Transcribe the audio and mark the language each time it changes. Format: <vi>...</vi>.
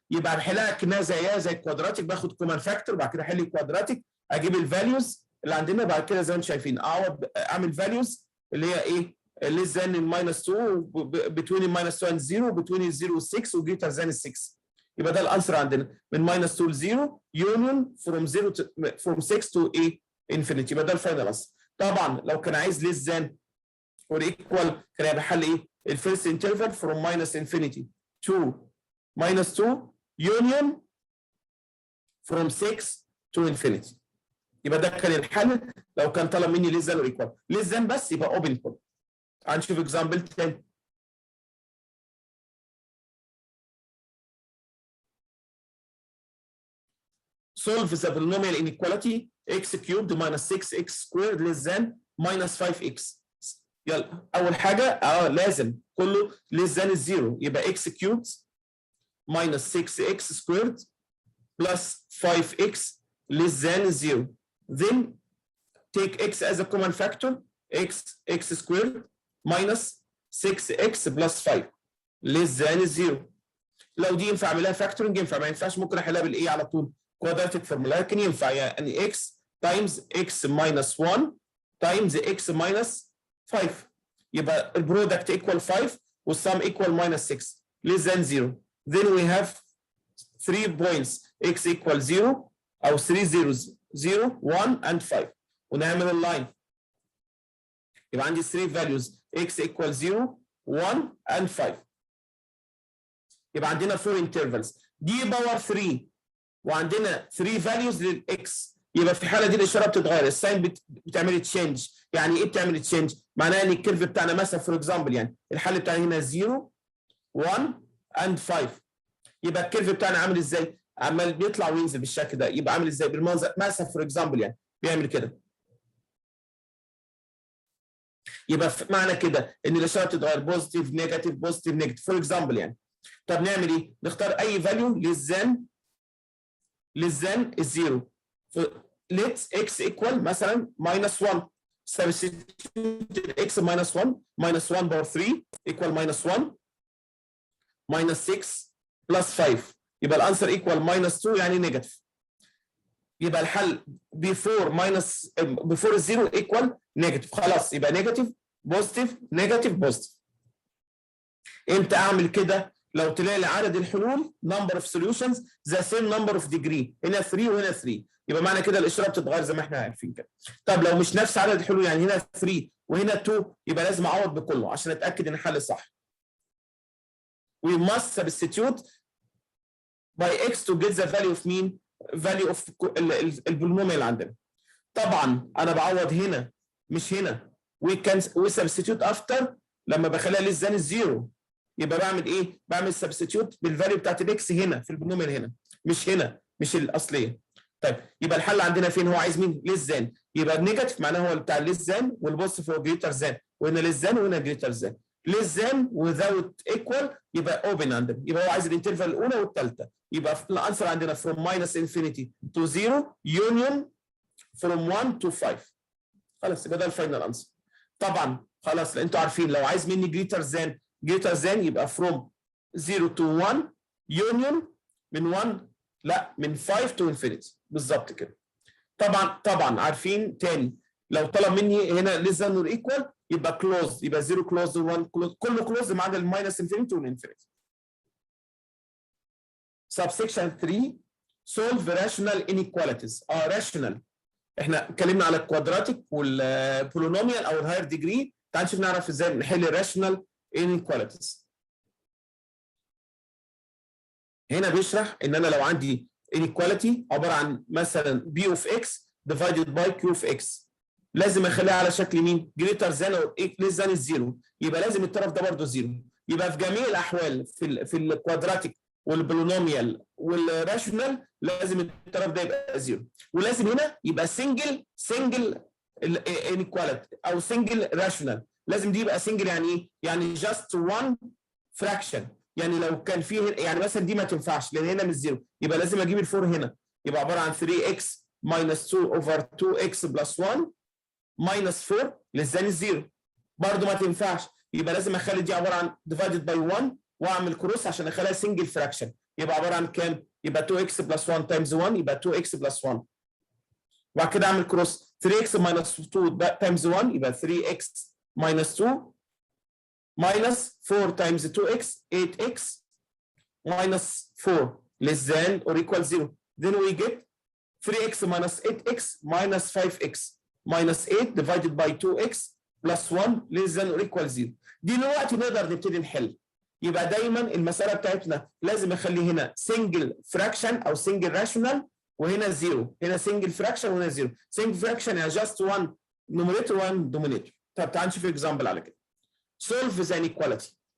<ar>يبقى بحلها كانها زيها زي الكوادراتيك. باخد كومان فاكتور بعد كده احل الكوادراتيك اجيب الفاليوز اللي عندنا بعد كده زي ما انتم شايفين اعوض اعمل فاليوز اللي هي ايه؟</ar> <en>less than -2 between -2 and 0 between 0</en> <ar>و 6 و</ar> <en>greater than 6.</en> <ar>يبقى ده الانسر عندنا من -2 ل 0</ar> <en>union from 0 to from 6 to</en> <ar>ايه؟ infinity. يبقى ده الفاينل انسر. طبعا لو كان عايز</ar> <en>less than or equal</en> <ar>كان هيبقى حل ايه؟ الفيرست انترفال</ar> <en>from -infinity to -2 union from 6 to infinity.</en> <ar>يبقى ده كان الحل لو كان طلب مني</ar> <en>less than or equal.</en> <ar>less than بس يبقى open كله. هنشوف اكزامبل تاني.</ar> <en>solve the polynomial inequality x cubed minus 6x squared less than minus 5x.</en> <ar>يلا اول حاجه لازم كله</ar> <en>less than الزيرو يبقى x cubed minus 6x squared plus 5x less than 0. then take x as a common factor. x squared minus 6x plus 5 less than 0.</en> <ar>لو دي ينفع اعملها فاكتورنج ينفع ما ينفعش ممكن احلها بالايه على طول كوادراتيك فورمولا لكن ينفع يعني</ar> <en>x times x minus 1 times x minus 5</en> <ar>يبقى البرودكت equal 5 والسم</ar> <en>equal minus 6 less than 0. then we have 3 points x equal 0 او 3 zeros 0 1 and 5</en> <ar>ونعمل اللاين يبقى عندي 3 values x equal 0 1 and 5. يبقى عندنا 4 intervals دي باور 3 وعندنا 3 values للاكس. يبقى في الحاله دي الاشاره بتتغير، الساين بتعمل تشينج. يعني ايه بتعمل تشينج؟ معناها ان الكيرف بتاعنا مثلا فور اكزامبل يعني الحل بتاعنا هنا 0 1 and 5. يبقى الكيرف بتاعنا عامل ازاي؟ عمال بيطلع وينزل بالشكل ده. يبقى عامل ازاي؟ بالمنظر مثلا فور اكزامبل يعني بيعمل كده. يبقى معنى كده ان الاشاره بتتغير بوزيتيف نيجاتيف بوزيتيف نيجاتيف فور اكزامبل يعني. طب نعمل ايه؟ نختار اي فاليو للزان الزيرو.</ar> <en>let's x equal مثلا -1. substitute x -1 -1 power 3 equal -1 -6 +5.</en> <ar>يبقى الانسر equal -2 يعني نيجاتيف. يبقى الحل before الزيرو equal نيجاتيف. خلاص يبقى نيجاتيف بوزيتيف نيجاتيف بوزيتيف. امتى اعمل كده؟ لو تلاقي لي عدد الحلول</ar> <en>number of solutions the same number of degree،</en> <ar>هنا 3 وهنا 3. يبقى معنى كده الاشاره بتتغير زي ما احنا عارفين كده. طب لو مش نفس عدد الحلول يعني هنا 3 وهنا 2 يبقى لازم اعوض بكله عشان اتاكد ان الحل صح.</ar> <en>We must substitute by x to get the value of mean value of</en> <ar>البولينوميال اللي عندنا. طبعا انا بعوض هنا مش هنا.</ar> <en>we substitute after</en> <ar>لما بخليها</ar> <en>less than الزيرو.</en> <ar>يبقى بعمل ايه؟ بعمل سبستيتيوت بالفاليو بتاعت الاكس هنا في البولينوميال هنا مش هنا مش الاصليه. طيب يبقى الحل عندنا فين؟ هو عايز مين؟ ليس ذان. يبقى النيجاتيف معناه هو بتاع ليس ذان والبوزيتيف هو جريتر ذان، وهنا ليس ذان وهنا جريتر ذان. ليس ذان without equal يبقى اوبن عندنا. يبقى هو عايز الانترفال الاولى والثالثه. يبقى الانسر عندنا</ar> <en>from -infinity to 0 union from 1 to 5.</en> <ar>خلاص يبقى ده الفاينل انسر. طبعا خلاص انتوا عارفين لو عايز مني جريتر ذان يبقى</ar> <en>from 0 to 1 union</en> <ar>من 1 لا من 5 to infinity بالظبط كده. طبعا عارفين تاني لو طلب مني هنا</ar> <en>less than or equal</en> <ar>يبقى closed، يبقى 0 closed 1 closed كله closed ما عدا الماينس انفينيتي والانفينيتي.</ar> <en>subsection 3 solve rational inequalities.</en> <ar>rational احنا اتكلمنا على الكوادراتيك والبولينوميال او الهاير ديجري. تعال نشوف نعرف ازاي نحل الراشونال inequalities. هنا بيشرح ان انا لو عندي inequality عباره عن مثلا b of x divided by q of x لازم اخليها على شكل مين؟</ar> <en>greater than or less than</en> <ar>الزيرو. يبقى لازم الطرف ده برضه زيرو. يبقى في جميع الاحوال في الكوادراتيك والبولينوميال والراشونال لازم الطرف ده يبقى زيرو. ولازم هنا يبقى single inequality او single rational. لازم دي يبقى single يعني ايه؟ يعني</ar> <en>just one fraction.</en> <ar>يعني لو كان فيه يعني مثلا دي ما تنفعش لان هنا مش زيرو. يبقى لازم اجيب الفور هنا. يبقى عباره عن</ar> <en>3x minus 2 over 2x plus 1 minus 4 less than الزيرو.</en> <ar>برضه ما تنفعش. يبقى لازم اخلي دي عباره عن divided by 1 واعمل كروس عشان اخليها single fraction. يبقى عباره عن كام؟ يبقى 2x plus 1 times 1 يبقى 2x plus 1. وبعد كده اعمل كروس</ar> <en>3x minus 2 times 1 يبقى 3x minus 2 minus 4 times 2x 8x minus 4 less than or equal 0. Then we get 3x minus 8x minus 5x minus 8 divided by 2x plus 1 less than or equal 0.</en> <ar>دي دلوقتي نقدر نبتدي نحل. يبقى دايما المساله بتاعتنا لازم اخلي هنا single fraction او single rational وهنا 0. هنا single fraction وهنا 0. single fraction يعني</ar> <en>just one numerator one denominator.</en> <ar>طب تعال نشوف اكزامبل على كده.</ar> <en>solve the inequality.</en>